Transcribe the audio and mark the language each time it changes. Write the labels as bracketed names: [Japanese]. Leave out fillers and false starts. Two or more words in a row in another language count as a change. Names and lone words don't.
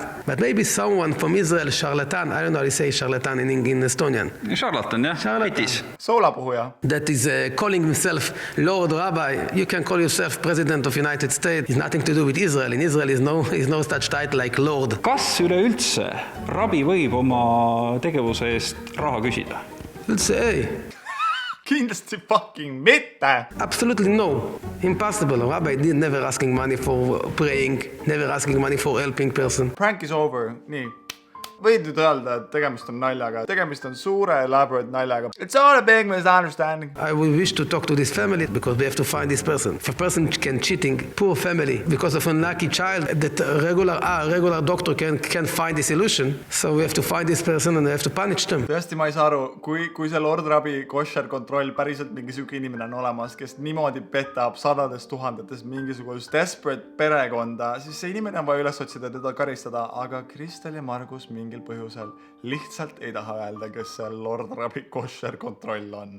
[English] But maybe someone from Israel, charlatan, I don't know how to say charlatan in Estonian. Charlatan, yeah. Charlatan. [Estonian] Soolapuhuja. [English] That is calling himself Lord Rabbi. You can call yourself President of United States. It's nothing to do with Israel. In Israel is no such title like Lord. [Estonian] Kas üleüldse rabi võib oma tegevuse eest raha küsida? Üldse ei. Kindlasti fucking mitte. [English] Absolutely no. Impossible. Rabbi did never asking money for praying, never asking money for helping person. Prank is over. [Estonian] Nii. võid nüüd öelda, et tegemist on naljaga. Tegemist on suure elaborate naljaga. [English] It's all a big misunderstanding. I will wish to talk to this family because we have to find this person. If a person can cheating, poor family, because of unlucky child, that a regular doctor can find the solution. So we have to find this person and we have to punish them. [Estonian] Tõesti, ma ei saa aru, kui see Lord Rabi kosher kontroll päriselt mingi sügi inimene on olemas, kes niimoodi petab sadades tuhandetes mingisugust desperate perekonda, siis see inimene on vaja üles otsida teda karistada, aga Kristel ja Margus mingil põhjusel lihtsalt ei taha öelda, kes see Lord Rabi kosher kontroll on.